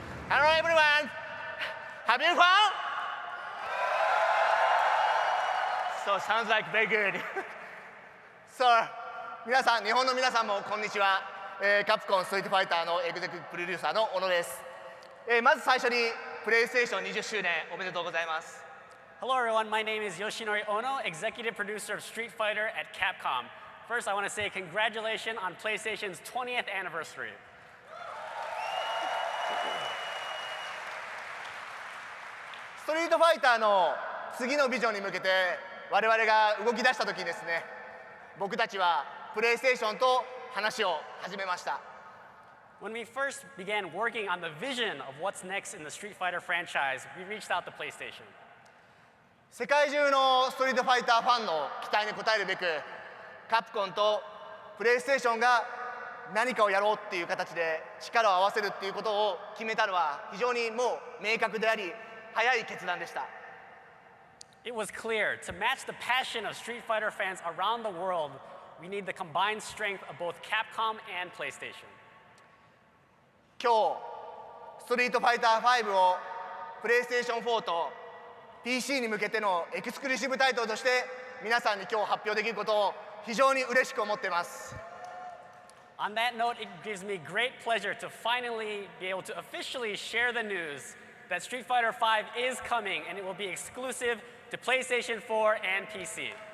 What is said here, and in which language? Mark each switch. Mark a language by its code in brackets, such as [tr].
[en] Hello everyone! Have you fun? So sounds like very good. [ja] So, 皆さん、日本の皆さんもこんにちは。カプコンストリートファイターのエグゼクティブプロデューサーの小野です。まず最初にプレイステーション20周年おめでとうございます。 [en] Hello everyone, my name is Yoshinori Ono, executive producer of Street Fighter at Capcom. First, I want to say congratulations on PlayStation's 20th anniversary. [ja] ストリートファイターの次のビジョンに向けて我々が動き出した時にですね、僕たちはプレイステーションと話を始めました。 [en] When we first began working on the vision of what's next in the Street Fighter franchise, we reached out to PlayStation. [ja] 世界中のストリートファイターファンの期待に応えるべく、カプコンとプレイステーションが何かをやろうっていう形で力を合わせるっていうことを決めたのは非常にもう明確であり、早い決断でした。 [en] It was clear, to match the passion of Street Fighter fans around the world, we need the combined strength of both Capcom and PlayStation. [ja] 今日、ストリートファイター5をプレイステーション4と PC に向けてのエクスクルーシブタイトルとして皆さんに今日発表できることを非常に嬉しく思っています。 [en] On that note, it gives me great pleasure to finally be able to officially share the news that Street Fighter 5 is coming and it will be exclusive to PlayStation 4 and PC.